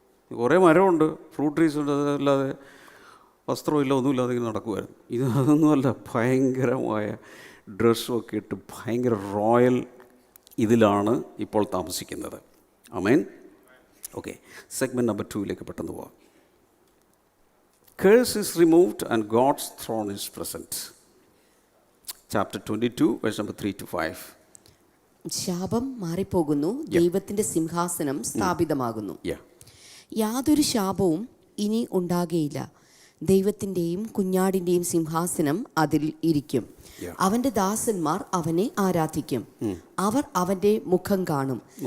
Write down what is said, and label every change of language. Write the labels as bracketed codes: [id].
[ml] കുറേ മരമുണ്ട്, fruit trees ഉണ്ട്, അതല്ലാതെ വസ്ത്രമില്ല, ഒന്നുമില്ലാതെ ഇങ്ങനെ നടക്കുമായിരുന്നു. അതൊന്നുമല്ല, ഭയങ്കരമായ ഡ്രസ്സുമൊക്കെ ഇട്ട് ഭയങ്കര റോയൽ ഇതിലാണ് ഇപ്പോൾ താമസിക്കുന്നത്. ആമേൻ. ഓക്കെ, സെഗ്മെൻറ്റ് നമ്പർ 2 പെട്ടെന്ന് പോവാം. [en] Curse is removed and God's throne is present. Chapter 22, verse number 3 to 5. [ml] ശാപം മാറിപ്പോകുന്നു, ദൈവത്തിന്റെ സിംഹാസനം സ്ഥാപിതമാകുന്നു. യാതൊരു ശാപവും ഇനി ഉണ്ടാകുകയില്ല. ദൈവത്തിൻ്റെയും കുഞ്ഞാടിൻ്റെയും സിംഹാസനം അതിൽ ഇരിക്കും. അവൻ്റെ ദാസന്മാർ അവനെ ആരാധിക്കും. അവർ അവൻ്റെ മുഖം കാണും.